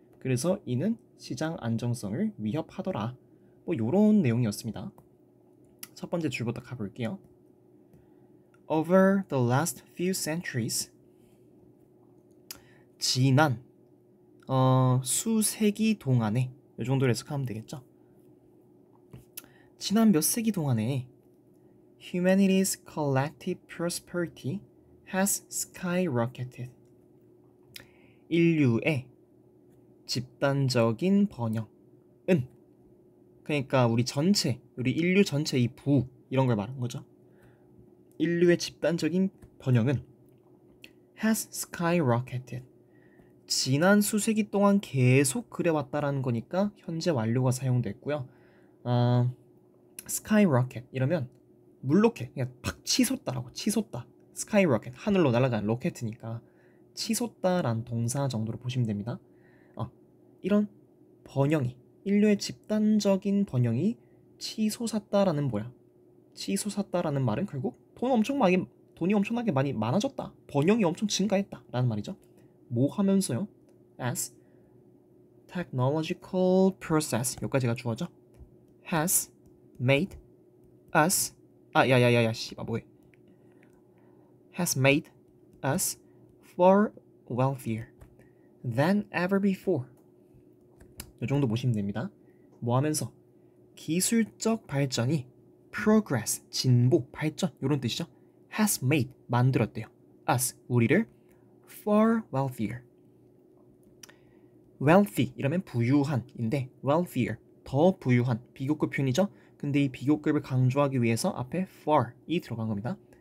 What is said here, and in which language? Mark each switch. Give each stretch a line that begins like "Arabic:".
Korean: 그래서 이는 시장 안정성을 위협하더라. 뭐 요런 내용이었습니다. 첫 번째 줄부터 가볼게요.
English: Over the last few centuries,
Korean: 지난 수세기 동안에 이 정도로 해석하면 되겠죠. 지난 몇 세기 동안에
English: humanity's collective prosperity has skyrocketed.
Korean: 인류의 집단적인 번영은, 그러니까 우리 인류 전체 이 부 이런 걸 말하는 거죠. 인류의 집단적인 번영은
English: has skyrocketed.
Korean: 지난 수세기 동안 계속 그래왔다라는 거니까 현재 완료가 사용됐고요. skyrocket 이러면 물로켓, 그냥 팍 치솟다라고. 치솟다. skyrocket, 하늘로 날아가는 로켓이니까 치솟다란 동사 정도로 보시면 됩니다. 이런 번영이, 인류의 집단적인 번영이 치솟았다라는 뭐야? 치솟았다라는 말은 결국 돈이 엄청나게 많이 많아졌다. 번영이 엄청 증가했다 라는 말이죠. 뭐 하면서요?
English: As technological process,
Korean: 여기까지가 주어져.
English: Has made us
Korean: 뭐해?
English: Has made us far wealthier than ever before.
Korean: 이 정도 보시면 됩니다. 뭐 하면서? 기술적 발전이 progress, 진보, 발전 이런 뜻이죠. has made, 만들었대요. us, 우리를 far wealthier. wealthy 이러면 부유한인데 wealthier, 더 부유한, 비교급 표현이죠. 근데 이 비교급을 강조하기 위해서 앞에 far이 들어간 겁니다.